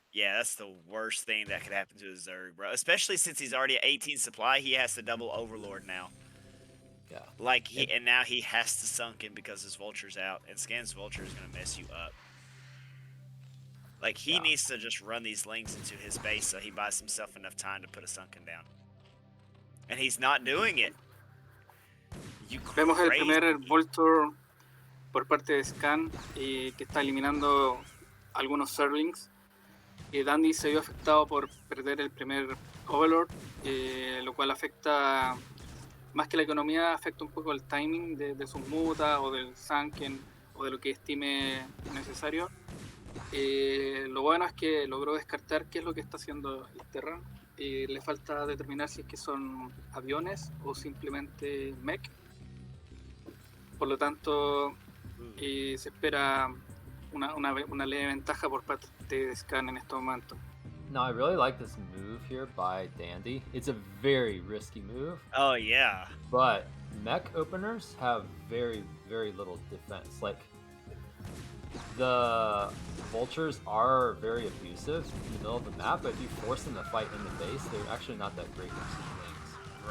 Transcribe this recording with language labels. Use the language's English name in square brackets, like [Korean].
[English] Yeah, that's the worst thing that could happen to a Zerg, bro. Especially since he's already at 18 supply, he has to double Overlord now. Yeah. Like and now he has to sunken because his vulture's out, and Scan's vulture is gonna mess you up. Like he needs to just run these links into his base so he buys himself enough time to put a sunken down. And he's not doing it. You [Spanish] Vemos el [English] crazy. [Spanish] primer Vulture por parte de Scan que está eliminando algunos Zerglings. Dandy se vio afectado por perder el primer Overlord, lo cual afecta, más que la economía, afecta un poco el timing de sus mutas o del Sunken o de lo que estime necesario. Lo bueno es que logró descartar qué es lo que está haciendo Terran. Le falta determinar si es que son aviones o simplemente mech. Por lo tanto, se espera una leve ventaja por parte de Scan en estos momentos. [English] Now, I really like this move here by Dandy. It's a very risky move. Oh, yeah. But mech openers have very, very little defense. Like, the vultures are very abusive in the middle of the map, but if you force them to fight in the base, they're actually not that great versus wings.